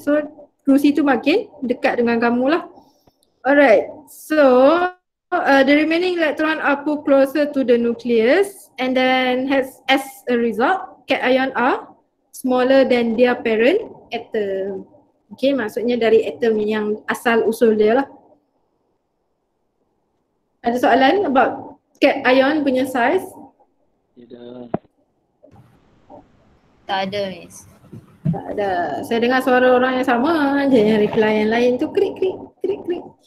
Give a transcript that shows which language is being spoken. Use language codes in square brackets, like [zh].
[ms] So kerusi tu makin dekat dengan kamu lah. [en] Alright, so the remaining electron are pulled closer to the nucleus and then as a result, cation are smaller than their parent atom. [ms] Okay, maksudnya dari atom yang asal usul dia lah. Ada soalan about cation punya size? Tidak. Tak ada Miss. Tak ada. Saya dengar suara orang yang sama je, yang reply yang lain tu krik krik krik krik.